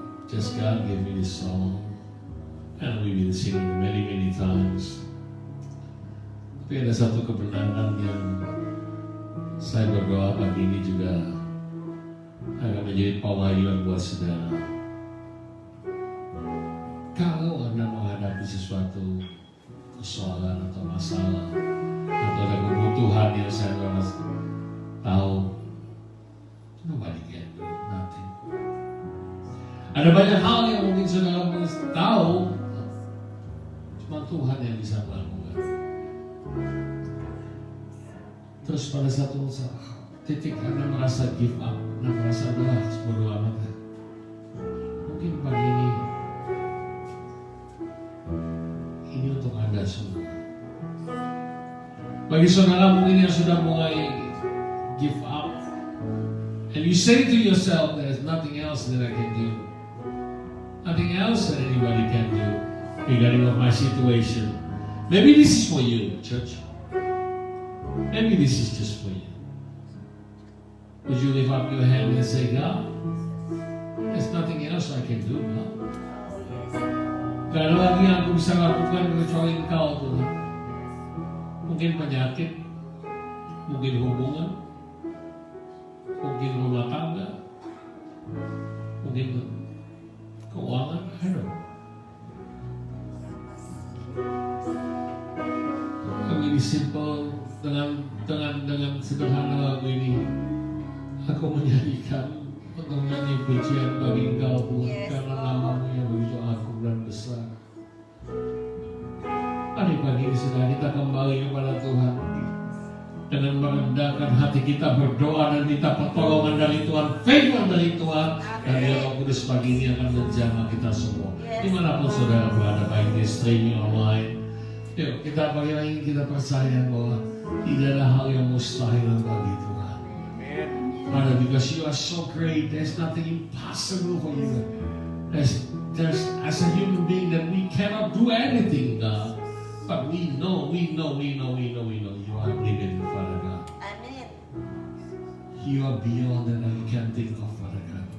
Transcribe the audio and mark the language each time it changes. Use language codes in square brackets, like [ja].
[en] Just God give me this song, and we've been singing many, many times. [id] Tapi ada satu kebenaran yang saya berdoa pagi ini juga akan menjadi pemahaman buat saudara. Kalau Anda menghadapi sesuatu persoalan atau masalah atau ada kebutuhan yang saya tahu, [en] nobody can do nothing. [id] Ada banyak hal yang mungkin saudara tahu, cuma Tuhan yang bisa melakukan. Terus pada satu titik Anda merasa give up, Anda merasa bodo amat. Mungkin pagi ini untuk Anda semua. Bagi saudara mungkin yang sudah mulai [en] give up, and you say to yourself, there's nothing else that I can do, nothing else that anybody can do regarding of my situation. Maybe this is for you, church. Maybe this is just for you. Would you lift up your hand and say, God, there's nothing else I can do, God. Oh, yes. [id] Gak ada lagi yang aku bisa lakukan kecuali Engkau, Tuhan. Mungkin penyakit, mungkin hubungan, mungkin rumah tangga, mungkin keuangan, [en] I don't know. [id] Kami simple dengan sederhana lagu ini. Aku menyanyikan untuk menyanyi pujian bagi Engkau, Tuhan, [en] Yes, [id] karena [en] Lord. [id] namamu yang begitu agung dan besar. Mari pagi ini sudah kita kembali kepada Tuhan dengan merendahkan hati kita, berdoa dan minta pertolongan dari Tuhan, firman dari Tuhan, dan Dia Roh Kudus pagi ini akan menjamah kita semua. [en] Yes. [id] Dimanapun saudara berada, baik di streaming online, yuk kita pagi ini kita percaya bahwa tidak ada hal yang mustahil bagi Tuhan. [en] Father, because you are so great, there's nothing impossible for you. There's as a human being that we cannot do anything, God. But we know you are living, Father God. Amen. you are beyond that we can think of, Father God.